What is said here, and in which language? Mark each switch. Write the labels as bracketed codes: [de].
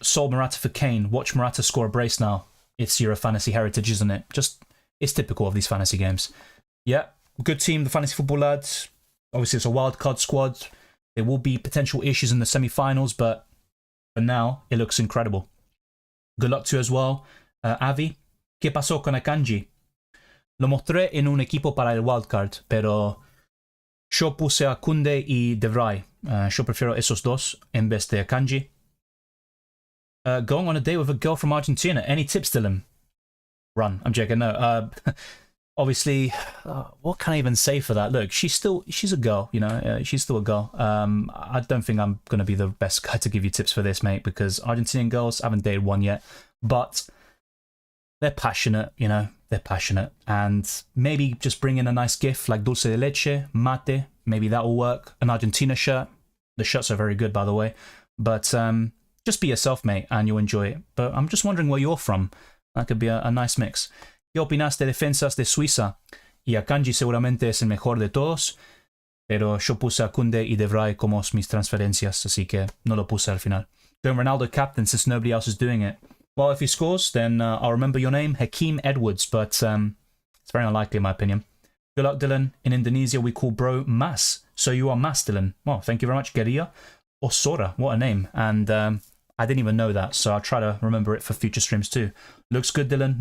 [en] Sold Morata for Kane. Watch Morata score a brace now. It's your fantasy heritage, isn't it? Just, it's typical of these fantasy games. Yeah, good team, the fantasy football lads. Obviously, it's a wild card squad. There will be potential issues in the semi-finals, but for now, it looks incredible. Good luck to you as well. Avi. [es] ¿Qué pasó con Akanji? Lo mostré en un equipo para el wildcard, pero yo puse a Koundé y De Vrij. Yo prefiero esos dos en vez de Akanji. [en] Going on a date with a girl from Argentina. Any tips, Dylan? Run. I'm joking. No. Obviously, what can I even say for that? Look, she's a girl, you know. She's still a girl. I don't think I'm going to be the best guy to give you tips for this, mate, because Argentinian girls, I haven't dated one yet, but they're passionate, you know, they're passionate. And maybe just bring in a nice gift like dulce de leche, mate, maybe that will work. An Argentina shirt. The shirts are very good, by the way. But just be yourself, mate, and you'll enjoy it. But I'm just wondering where you're from. That could be a nice mix. [es] ¿Qué opinas de defensas de Suiza? Y Akanji seguramente es el mejor de todos, pero yo puse a Koundé y De Vrij como mis transferencias, así que no lo puse al final. [en] Going Ronaldo captain since nobody else is doing it. Well, if he scores, then I'll remember your name, Hakeem Edwards, but it's very unlikely in my opinion. Good luck, Dylan. In Indonesia, we call bro Mas. So you are Mas, Dylan. Well, thank you very much, Geria. Osora, what a name. And I didn't even know that, so I'll try to remember it for future streams too. Looks good, Dylan.